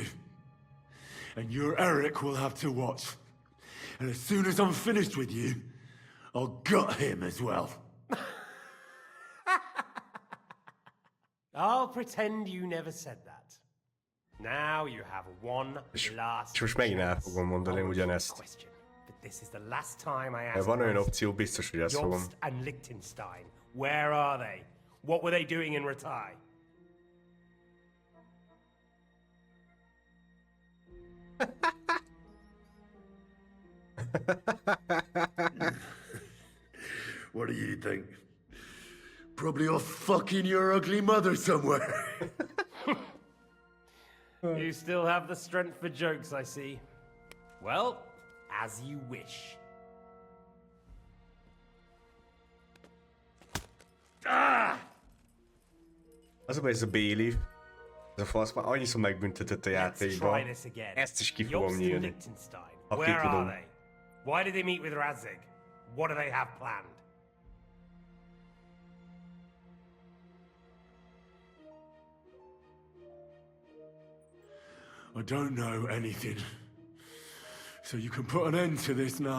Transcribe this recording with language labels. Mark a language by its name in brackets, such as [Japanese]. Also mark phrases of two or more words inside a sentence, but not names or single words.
[English] And your Eric will have to watch. And as soon as I'm finished with you, I'll gut him as well. I'll pretend you never said that. Now you have one last [Hungarian] És most megint el fogom mondani ugyanezt. [English] But this is the last time I [Hungarian] De [English] ask. [Hungarian] van olyan opció, biztos, hogy ezt fogom. [English] Jobst and Liechtenstein. Where are they? What were they doing in Ratai? What do you think? Probably off fucking your ugly mother somewhere. You still have the strength for jokes, I see. Well, as you wish. [Hungarian] Az a baj, ez a Bailey, ez a fasz már annyiszor megbüntetett a játékban. Ezt is ki fogom nyílni. Ha ki [English] Where are [Hungarian] tudom. [English] they? Why did they meet with Razig? What do they have planned? I don't know anything. So you can put an end to this now.